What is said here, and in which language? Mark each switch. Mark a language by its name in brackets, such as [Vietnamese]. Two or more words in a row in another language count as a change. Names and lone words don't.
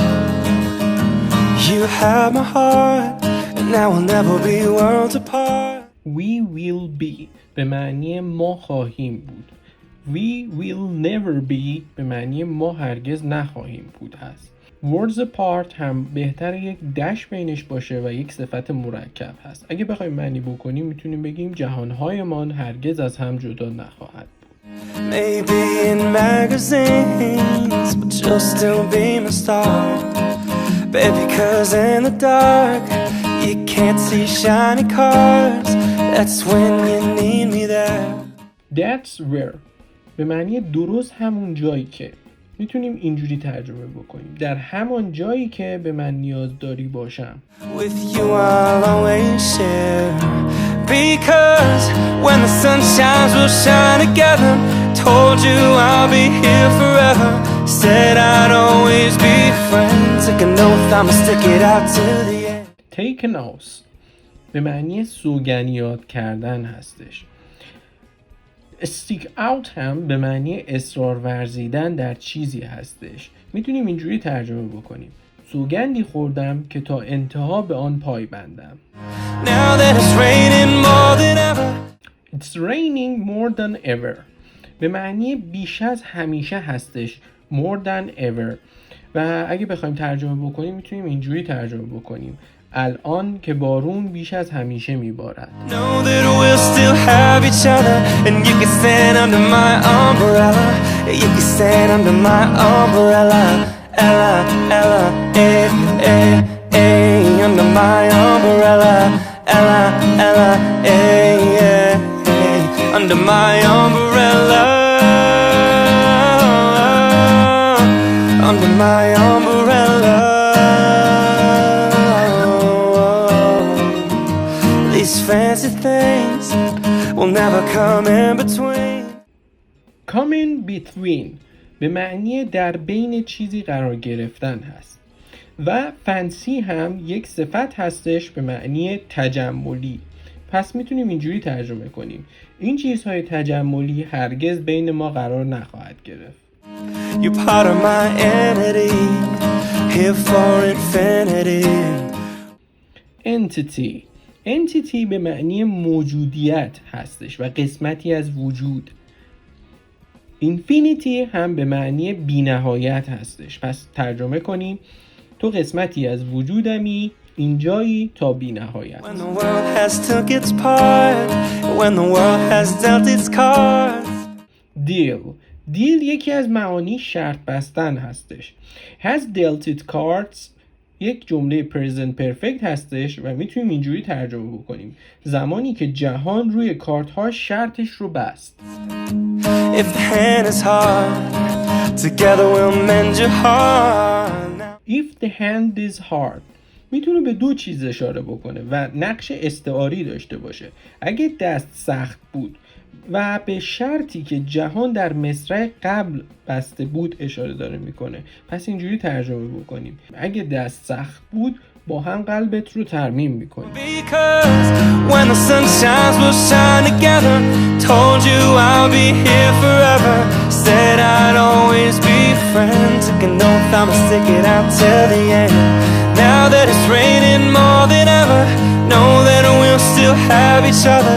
[English] You had my heart, and now we'll never be worlds apart. We will be [Persian] به معنی ما خواهیم بود. [English] We will never be [Persian] به معنی ما هرگز نخواهیم بود هست. [English] Worlds apart [Persian] هم بهتر یک دش بینش باشه و یک صفت مرکب هست. اگه بخوایم معنی بکنیم میتونیم بگیم جهانهایمان هرگز از هم جدا نخواهد بود. [English] Maybe in magazines, but you'll still be my star. Baby, 'cause in the dark, you can't see shiny cars. That's when you need me there. That's where [Persian] به معنی درست همون جایی که. میتونیم اینجوری ترجمه بکنیم: در همان جایی که به من نیاز داری باشم. [English] With you I'll always share. Because when the sun shines we'll shine together. Told you I'll be here forever. Said I'd always be friends. Take an oath I'ma stick it out till the end. Take an oath [Persian] به معنی سوگندیات کردن هستش. [English] Stick out [Persian] هم به معنی اصرار ورزیدن در چیزی هستش. میتونیم اینجوری ترجمه بکنیم: سوگندی خوردم که تا انتها به آن پایبندم. [English] Now that it's raining more than ever. It's raining more than ever [Persian] به معنی بیش از همیشه هستش. [English] More than ever. [Persian] و اگه بخوایم ترجمه بکنیم میتونیم اینجوری ترجمه بکنیم: الان که بارون بیش از همیشه میبارد. [English] Know that we'll still have each other and you can stand under my umbrella. You can stand under my umbrella. Ella, Ella, eh, eh, eh, under my umbrella. Ella, Ella, eh, eh, eh, under my umbrella. Under my umbrella. These fancy things will never come in between. Come in between [Persian] به معنی در بین چیزی قرار گرفتن هست. و فنسی هم یک صفت هستش به معنی تجملی. پس میتونیم اینجوری ترجمه کنیم: این چیزهای تجملی هرگز بین ما قرار نخواهد گرفت. [English] You're part of my entity, here for infinity. [Persian] Entity به معنی موجودیت هستش و قسمتی از وجود. Infinity هم به معنی بی‌نهایت هستش. پس ترجمه کنیم: تو قسمتی از وجودمی، اینجایی تا بی‌نهایت. [English] When the world has took its part, when the world has dealt its cards. [Persian] دیل یکی از معانی شرط بستن هستش. [English] Has dealt its cards [Persian] یک جمله [English] present perfect [Persian] هستش و میتونیم اینجوری ترجمه بکنیم: زمانی که جهان روی کارت ها شرطش رو بست. [English] If the hand is hard, together we'll mend your heart. If the hand is hard [Persian] میتونه به دو چیز اشاره بکنه و نقش استعاری داشته باشه. اگه دست سخت بود و به شرطی که جهان در مصرع قبل بسته بود اشاره داره میکنه. پس اینجوری ترجمه بکنیم: اگه دست سخت بود با هم قلبت رو ترمیم میکنیم. [English] Because when the sun shines we'll shine together. Told you I'll be here forever. Said I'd always be friends. Took an oath I'ma stick it out till the end. Now that it's raining more than ever, know that we'll still have each other.